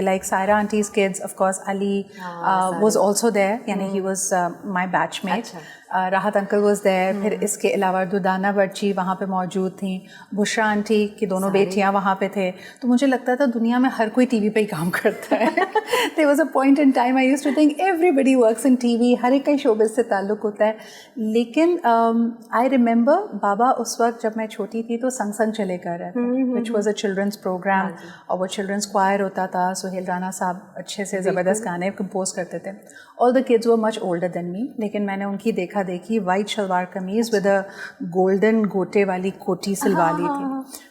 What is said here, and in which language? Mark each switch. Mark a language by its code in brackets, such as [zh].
[en] Like Saira aunty's kids, of course Ali was also there, یعنی he was my batch mate. Rahat uncle was there. [ur] پھر اس کے علاوہ دودانہ برچی وہاں پہ موجود تھیں, بشرا آنٹی کی دونوں بیٹیاں وہاں پہ تھے. تو مجھے لگتا تھا دنیا میں ہر کوئی ٹی وی پہ ہی کام کرتا ہے. [en] there was a point in time I used to think everybody works in TV, [ur] ہر ایک کا شوبز سے تعلق ہوتا ہے. لیکن [en] I remember [ur] بابا اس وقت جب میں چھوٹی تھی تو سنگ سنگ چلے کر رہے تھے, [en] which was a children's program, [ur] اور وہ children's choir ہوتا تھا. سہیل رانا صاحب اچھے سے زبردست گانے کمپوز کرتے تھے. [en] all the kids were much older than me, [ur] لیکن میں نے ان کی دیکھی white shalwar kameez with a golden گوٹے والی کوٹی سلوا لی تھی.